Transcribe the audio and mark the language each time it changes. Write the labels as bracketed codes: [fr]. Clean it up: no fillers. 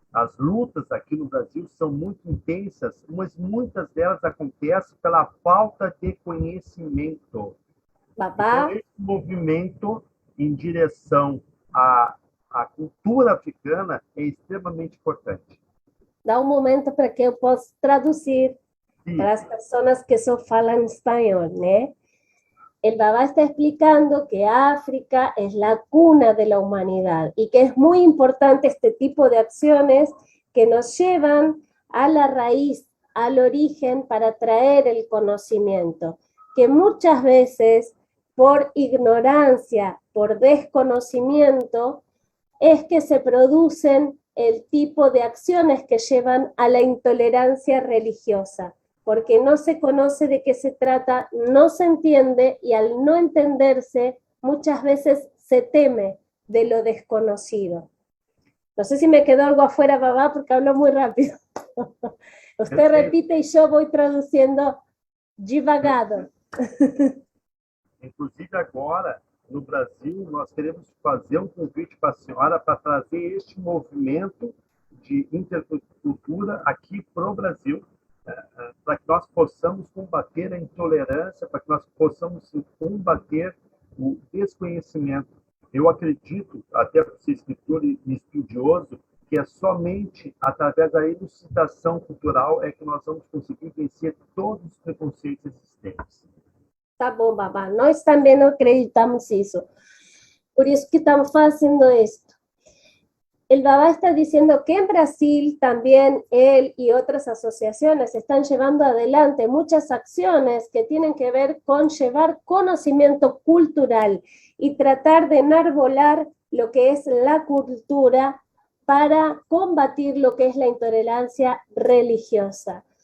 [pt] As lutas aqui no Brasil são muito intensas, mas muitas delas acontecem pela falta de conhecimento. Babá, Então, esse movimento em direção à cultura africana é extremamente importante. dá um momento para que eu possa traduzir para as pessoas que só falam espanhol, ¿no? [es] El Baba está explicando que África es la cuna de la humanidad y que es muy importante este tipo de acciones que nos llevan a la raíz, al origen, para traer el conocimiento, que muchas veces por ignorancia, por desconocimiento, es que se producen el tipo de acciones que llevan a la intolerancia religiosa, porque no se conoce de qué se trata, no se entiende y al no entenderse muchas veces se teme de lo desconocido. No sé si me quedó algo afuera, Babá, porque hablo muy rápido. Usted repite y yo voy traduciendo [pt] devagado. Inclusive agora, no Brasil, nós queremos fazer um convite para a senhora para trazer este movimento de intercultura aqui para o Brasil, para que nós possamos combater a intolerância, para que nós possamos combater o desconhecimento. Eu acredito, até por ser escritor e estudioso, que é somente através da elucidação cultural é que nós vamos conseguir vencer todos os preconceitos existentes. Tá bom, Babá, nós também não acreditamos isso. Por isso que [es] estamos haciendo esto. El Baba está diciendo que en Brasil también él y otras asociaciones están llevando adelante muchas acciones que tienen que ver con llevar conocimiento cultural y tratar de enarbolar lo que es la cultura para combatir lo que es la intolerancia religiosa.